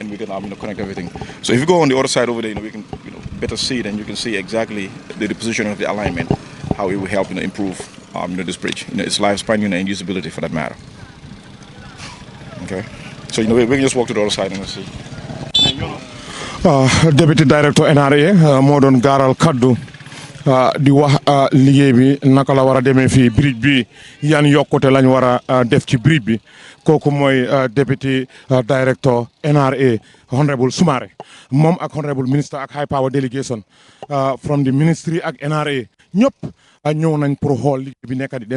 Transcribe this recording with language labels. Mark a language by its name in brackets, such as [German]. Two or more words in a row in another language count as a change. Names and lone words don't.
[English] And we can, connect everything. So if you go on the other side over there, we can, better see it, and you can see exactly the position of the alignment, how it will help, improve, this bridge, its lifespan, and usability for that matter. Okay. So, we can just walk to the other side and see. Deputy Director NRA [Wolof] moo doon gaaral kaddu di wax liggéey bi naka la war a demee fii bridge bi yan yokkute lañ war a def ci bridge bi kooku mooy [English] Deputy Director NRA [Wolof] Honorable Soumaré moom ak [English] Honorable Minister [Wolof] ak [English] High Power Delegation from the ministry [Wolof] ak NRA ñëpp ñëw nañ pour xool liggéey bi nekk di dem